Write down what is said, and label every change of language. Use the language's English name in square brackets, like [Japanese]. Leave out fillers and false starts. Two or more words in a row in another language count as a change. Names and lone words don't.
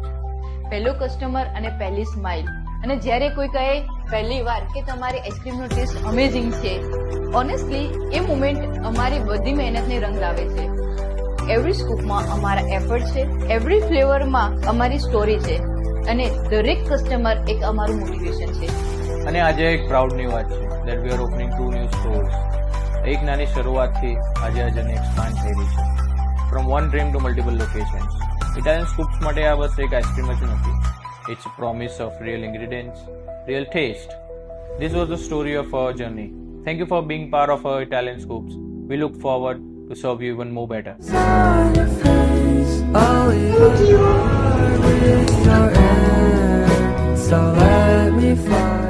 [Gujarati] પહેલો કસ્ટમર અને પહેલી સ્માઇલ, અને જ્યારે કોઈ કહે પહેલી વાર કે તમારી આઈસ્ક્રીમનો ટેસ્ટ અમેઝિંગ છે, ઓનેસ્ટલી એ મુમેન્ટ અમારી બધી મહેનતને રંગ લાવે છે. [English] every scoopમાં [Gujarati] અમારા એફર્ટ છે, [English] every flavorમાં [Gujarati] અમારી સ્ટોરી છે, અને દરેક કસ્ટમર એક અમારું મોટિવેશન છે. અને આજે એક પ્રાઉડની વાત છે [English] that we are opening 2 new stores. [Gujarati] એક નાની શરૂઆતથી આજે આ [English] journey expand [Gujarati] થઈ રહી છે. [English] From one dream to multiple locations. [Gujarati] ઇટાલિયન સ્કૂપ્સ માટે આ બસ એક આઈસ્ક્રીમ જ નથી. [English] It's a promise of real ingredients, real taste. This was the story of our journey. Thank you for being part of our Italian Scoops. We look forward to serve you even more better. So let me fly.